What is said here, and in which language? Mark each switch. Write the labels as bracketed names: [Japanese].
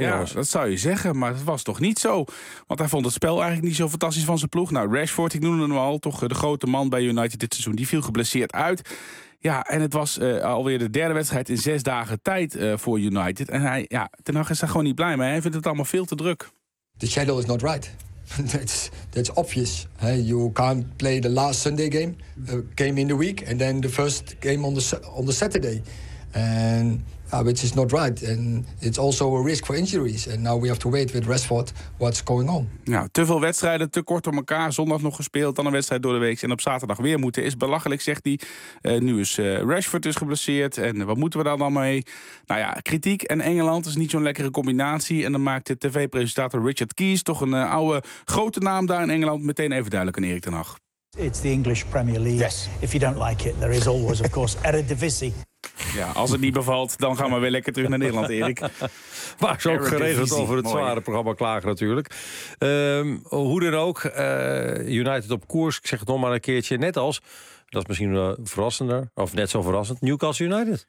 [Dutch] ja, dat zou je zeggen, maar dat was toch niet zo. Want hij vond het spel eigenlijk niet zo fantastisch van zijn ploeg. Nou, Rashford, ik noemde hem al, toch de grote man bij United dit seizoen. Die viel geblesseerd uit. Ja, en het was alweer de derde wedstrijd in 6 dagen tijd voor United. En hij, ja, ten Hag is daar gewoon niet blij mee. Hij vindt het allemaal veel te druk. [English] The schedule is not right. That's obvious. Hey, you can't play the last Sunday game in the week and then the first game on the Saturday, and which is not right. And it's also a risk for injuries. And now we have to wait with Rashford what's going on. [Dutch] Ja, te veel wedstrijden, te kort op elkaar. Zondag nog gespeeld, dan een wedstrijd door de week en op zaterdag weer moeten is belachelijk, zegt hij. Nu is Rashford dus geblesseerd en wat moeten we daar dan mee? Nou ja, kritiek en Engeland is niet zo'n lekkere combinatie. En dan maakt de tv-presentator Richard Keys, toch een oude grote naam daar in Engeland, meteen even duidelijk aan Erik ten Hag. [English] It's the English Premier League. Yes. If you don't like it, there is always, of course, Eredivisie. [Dutch] Ja, als het niet bevalt, dan gaan we weer lekker terug naar Nederland, Erik. Maar zo geregeld over het zware programma klagen natuurlijk. Hoe dan ook, United op koers, ik zeg het nog maar een keertje, net als... Dat is misschien verrassender, of net zo verrassend, Newcastle United.